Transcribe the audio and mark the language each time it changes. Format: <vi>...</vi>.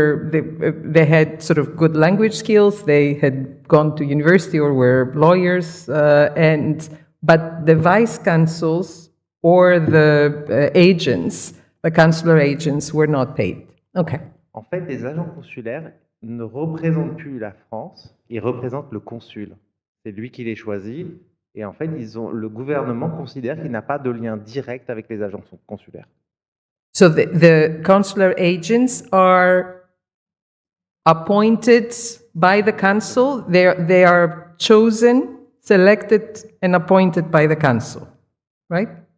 <en>They had sort of good language skills. They had gone to university or were lawyers. But the vice-consuls or the agents, the consular agents, were not paid. Okay.</en> <fr>En fait, les agents consulaires ne représentent plus la France, ils représentent le consul. C'est lui qui les choisit. Et en fait, le gouvernement considère qu'il n'a pas de lien direct avec les agents consulaires.</fr> <en>So the consular agents are appointed by the consul. They are chosen, selected, and appointed by the consul, right?</en>